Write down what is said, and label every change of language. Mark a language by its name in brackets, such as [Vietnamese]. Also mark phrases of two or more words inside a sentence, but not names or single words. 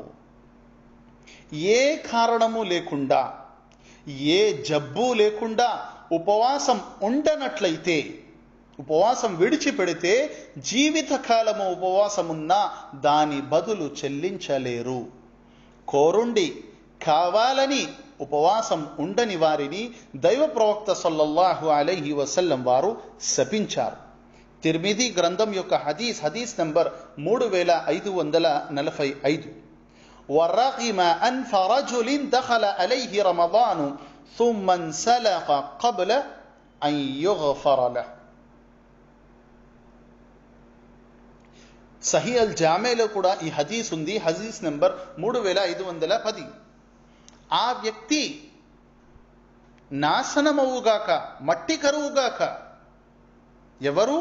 [Telugu] ఏ కారణము లేకుండా, ఏ జబ్బు లేకుండా ఉపవాసం ఉండనట్లయితే, ఉపవాసం విడిచిపెడితే జీవితకాలము ఉపవాసమున్నా దాని బదులు చెల్లించలేరు. కోరుండి కావాలని ఉపవాసం ఉండని వారిని దైవ ప్రవక్త [Arabic] صلى الله عليه وسلم [Telugu] వారు శపించారు. తిర్మిది గ్రంథం యొక్క హదీస్ నంబర్ 3545. [Arabic] ورغم أنف رجل دخل عليه رمضان ثم انسلخ قبل أن يغفر له. [Telugu] సహీ అల్ జామేలో కూడా ఈ హదీస్ ఉంది. హదీస్ నంబర్ 3510. ఆ వ్యక్తి నాశనమవుగాక, మట్టి కరువుగాక. ఎవరు?